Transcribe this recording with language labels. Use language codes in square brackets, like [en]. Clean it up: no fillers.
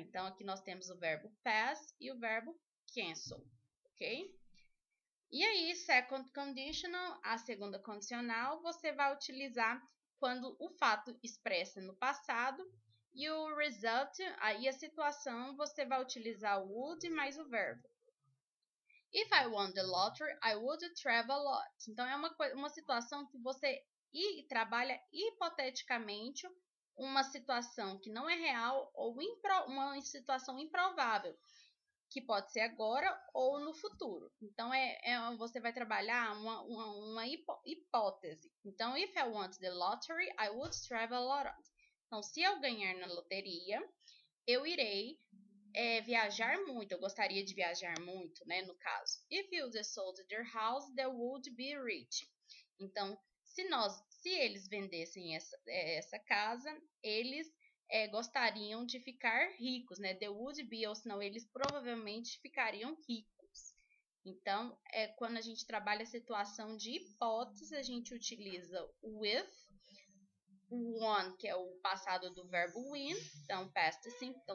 [pt] Então, aqui nós temos o verbo pass e o verbo cancel, ok? E aí, second conditional, a segunda condicional, você vai utilizar quando o fato expressa no passado e o result, aí a situação, você vai utilizar o would mais o verbo. [en] If I won the lottery, I would travel a lot. [pt] Então, é uma situação que você trabalha hipoteticamente uma situação que não é real ou uma situação improvável, que pode ser agora ou no futuro. Então, você vai trabalhar uma hipótese. [en] Então, if I want the lottery, I would travel a lot. [pt] Então, se eu ganhar na loteria, eu irei viajar muito. Eu gostaria de viajar muito, né, no caso. [en] If you sold their house, they would be rich. [pt] Então, se eles vendessem essa casa, eles gostariam de ficar ricos, né? [en] They would be, [pt] ou senão eles provavelmente ficariam ricos. Então, quando a gente trabalha a situação de hipótese, a gente utiliza with, o won, que é o passado do verbo win, então past simple.